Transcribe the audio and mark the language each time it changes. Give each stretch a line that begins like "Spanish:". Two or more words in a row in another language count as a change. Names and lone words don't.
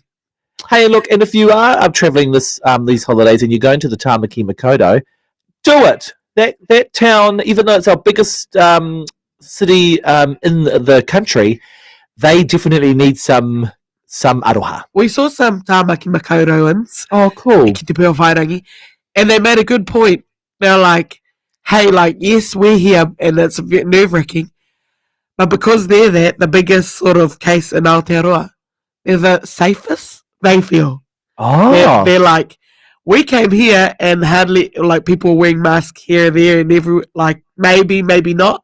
English: Hey, look, and if you are travelling these holidays and you're going to the Tamaki Makaurau, do it. That town, even though it's our biggest city in the country, they definitely need some aroha. We saw some Tamaki Makaurauans. Oh, cool.
Māori: Ki te peo whairangi,
English: and they made a good point. They're like, hey, yes, we're here, and it's nerve-wracking, but because they're the biggest sort of case in Aotearoa, they're the safest, they feel. Oh. They're like, we came here and hardly, people wearing masks here and there, and maybe not.